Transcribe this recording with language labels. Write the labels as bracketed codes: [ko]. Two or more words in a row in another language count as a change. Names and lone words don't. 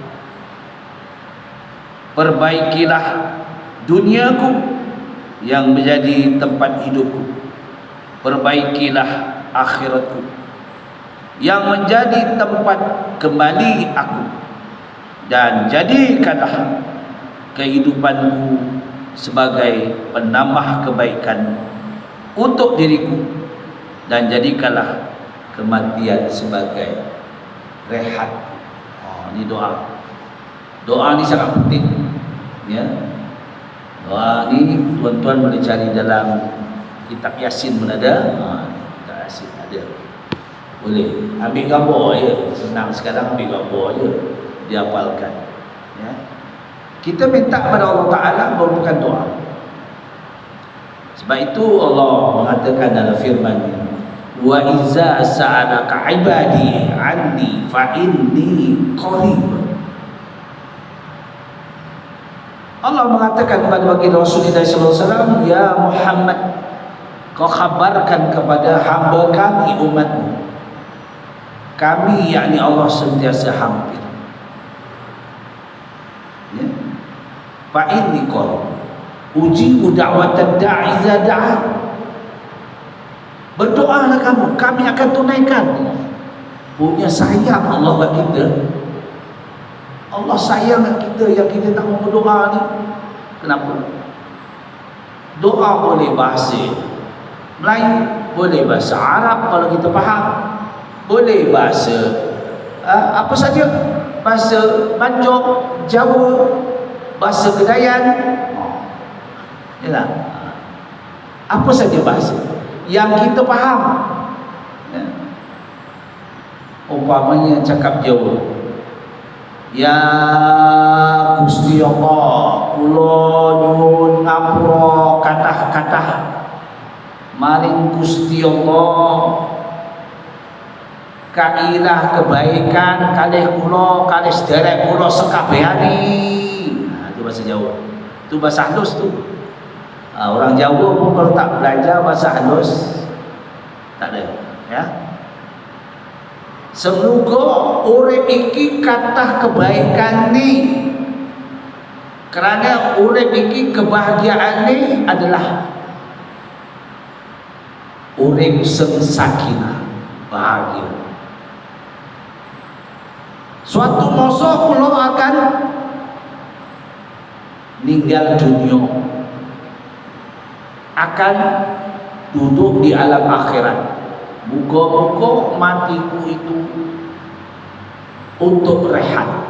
[ms] perbaikilah duniaku yang menjadi tempat hidupku, perbaikilah akhiratku yang menjadi tempat kembali aku, dan jadikanlah kehidupanku sebagai penambah kebaikan untuk diriku, dan jadikanlah kematian sebagai rehat. Ini doa. Doa ni sangat penting ya. Doa ni tuan-tuan boleh cari dalam kitab Yasin pun ada. Kitab Yasin ada. Boleh ambil gambar je, senang sekarang ambil gambar je, dihafalkan ya. Kita minta kepada Allah Ta'ala merupakan doa. Sebab itu Allah mengatakan dalam firman-Nya, [ar] وإذا سألك عبادي عني فإني قريب [ms] Allah mengatakan kepada baginda Rasulullah SAW, ya Muhammad, kau khabarkan kepada hamba kami umatmu, kami yakni Allah sentiasa hampir. Ya. [ar] فإني قل أجيب دعوة الداع إذا دعان. [ms] Berdoalah kamu, kami akan tunaikan. Punya sayang Allah kat kita. Allah sayang kat kita yang kita tak mau berdoa ni. Kenapa? Doa boleh bahasa Melayu, boleh bahasa Arab kalau kita faham, boleh bahasa apa saja, bahasa Banjar, Jawa, bahasa Kedayan, yalah, apa saja bahasa yang kita faham. Ya. Umpamanya cakap Jawa, [jv] ya Gusti Allah, kula nyuwun ngapura kathah-kathah maring Gusti Allah kailah kebaikan kalih kula kalih sederek kula sekabehane. [ms] Itu bahasa Jawa. Itu bahasa halus tu. Orang Jawa pun kalau tak belajar bahasa halus tak ada, ya. Semoga [jv] urip iki kathah [ms] kebaikan ni, kerana [jv] urip iki [ms] kebahagiaan ni adalah [jv] urip sing sakinah, [ms] bahagia. Suatu masa kula akan ninggal dunia, akan duduk di alam akhirat. Muka-muka matiku itu untuk rehat.